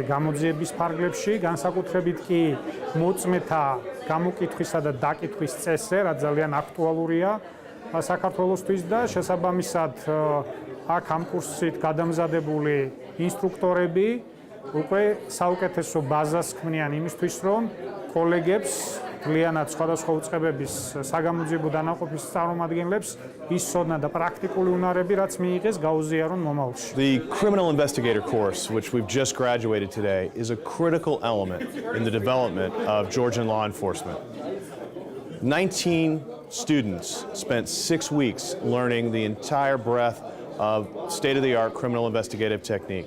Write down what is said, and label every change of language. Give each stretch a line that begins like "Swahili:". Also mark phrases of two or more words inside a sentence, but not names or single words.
Georgian: გამოძიების ფარგლებში, განსაკუთრებით კი მოწმეთა გამოკითხვისა და დაკითხვის წესზე, რაც ძალიან აქტუალურია საქართველოსთვის და შესაბამისად აქ ამ კურსით გადამზადებული ინსტრუქტორები უკვე საუკეთესო ბაზას ქმნიან იმისთვის, რომ კოლეგებს, ძალიანად სხვადასხვა უწყებების საგამოძიებო დანაყოფის წარმომადგენლებს ის ცოდნა და პრაქტიკული უნარები, რაც მიიღეს, გაუზიარონ მომავალში.
English: The criminal investigator course, which we've just graduated today, is a critical element in the development of Georgian law enforcement. 19 students spent 6 weeks learning the entire breadth of state-of-the-art criminal investigative techniques.